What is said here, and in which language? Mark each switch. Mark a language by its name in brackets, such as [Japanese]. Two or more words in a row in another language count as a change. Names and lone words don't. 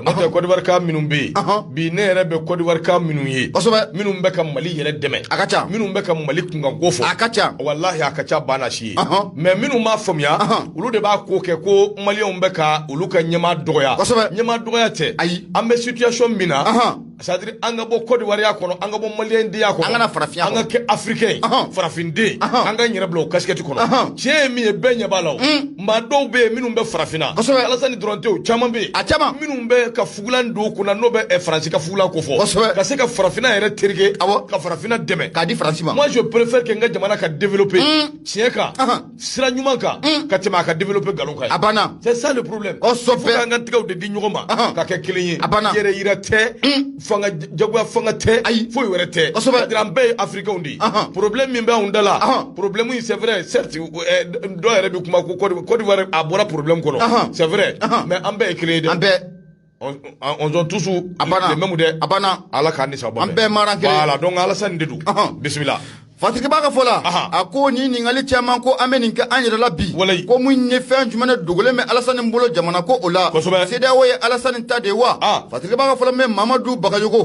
[Bambara] N'o tɛ Côte d'Ivoire ka minnu bɛ yen. Bi ne yɛrɛ bɛ Côte d'Ivoire ka minnu ye. Kosɛbɛ. Minnu bɛ ka Mali yɛrɛ dɛmɛ. A ka ca. Minnu bɛ ka Mali kunkanko fɔ. A ka ca. Walahi a ka ca banna si ye. Mais minnu m'a faamuya. Olu de b'a ko kɛ ko Maliyɛnw bɛ ka olu ka ɲɛmaa dɔgɔya. Kosɛbɛ. Ɲɛmaa dɔgɔya tɛ. Ayi. An bɛ situation min na. C'est-à-dire an ka bɔ Côte d'Ivoire kɔnɔ, an ka bɔ Maliyɛndenya kɔnɔ. An kana farafinya kɔnɔ. An ka kɛ Africain. Farafinen. An ka yɛrɛ bila o casquette kɔnɔ. Tiɲɛ ye min ye bɛɛ ɲɛ b'a la o. Maa dɔw bɛ yen minnu bɛ farafinna. Kosɛbɛ. Alassane dɔrɔn tɛ o caman bɛ yen. A caman. Minnu bɛ ka fugulan don u kunna n'o bɛ Faransi ka fugulan ko fɔ. Kosɛbɛ. Ka se ka farafinna yɛrɛ tereke. Awɔ. Ka farafinna dɛmɛ. K'a di Faransi ma. [French] Moi je préfère que [Bambara] n ka jamana ka développer. Tiɲɛ kan. Sira ɲuman kan. Ka tɛmɛ a ka développer nkalon kan. A banna. [French] C'est ça le problème. [Bambara] Kosɛbɛ. Fo k'an ka tigɛw de di ɲɔgɔn ma. Ka kɛ kelen ye. A banna. Yɛrɛ yira tɛ. Fanga jagoya fanga tɛ. Ayi. Foyi wɛrɛ tɛ. Kosɛbɛ. C'est-à-dire an bɛɛ ye Africains de ye. Problème min bɛ anw da la. Problème in [French] c'est vrai certes [Bambara] dɔ yɛrɛ bɛ kuma ko Côte d'Ivoire a bɔra problème kɔnɔ. [French] C'est vrai. [Bambara] Mais an bɛɛ ye kelen ye dɛ. An bɛɛ. [French] On ont tous les mêmes [Bambara] dɛ. A banna. Ala k'an ni sababa bɛn. An bɛɛ mara kelen. [French] Voilà donc [Bambara] Alassane de don. Bisimila. Fatigiba ka fɔ la. A ko ni ɲininkali caman ko an bɛ nin kɛ an yɛrɛ la bi. Ko mun ye fɛn jumɛn de dogolen bɛ Alassane bolo jamana ko o la. CEDEAO ye Alassane ta de wa. Fatigiba ka fɔ la mɛ Mamadou Bagayogo.